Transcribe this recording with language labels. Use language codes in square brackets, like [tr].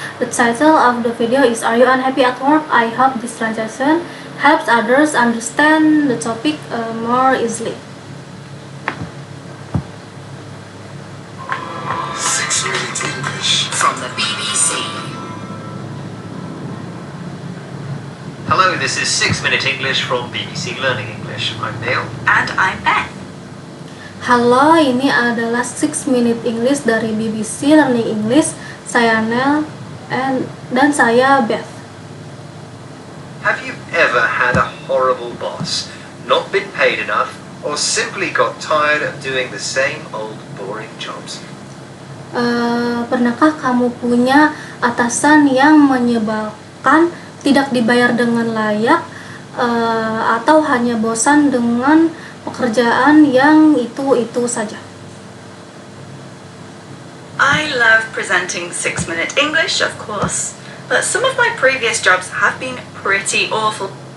[en] The title of the video is Are You Unhappy at Work? I hope this translation helps others understand the topic more easily. 6-minute English from the BBC. Hello, this is 6-minute English from BBC Learning English. I'm Neil. And I'm Beth. [id] Halo, ini adalah 6-minute English dari BBC Learning English. Saya Neil dan saya Beth. [en] Have you ever had a horrible boss, not been paid enough, or simply got tired of doing the same old boring jobs? [id] Pernahkah kamu punya atasan yang menyebalkan, tidak dibayar dengan layak, atau hanya bosan dengan pekerjaan yang itu saja? [en] I love presenting 6-minute English, of course, but some of my previous jobs have been pretty awful.